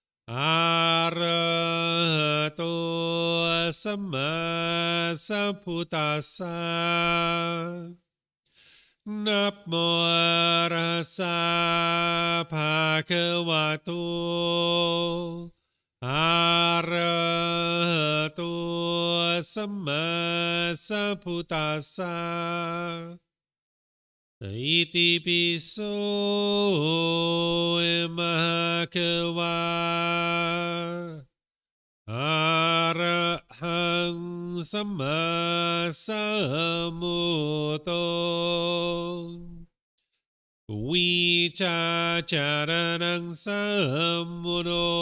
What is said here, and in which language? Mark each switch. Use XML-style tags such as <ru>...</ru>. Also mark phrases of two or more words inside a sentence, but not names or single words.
<pi>Arahato Samma Sambuddhassa Namo Arhasa Bhagavato Arahato Samma Sambuddhassa อิติปิโสมหะคะวาอะระหังสัมมาสัมพุทโธวิชาจารนังสัมมุโน</pi>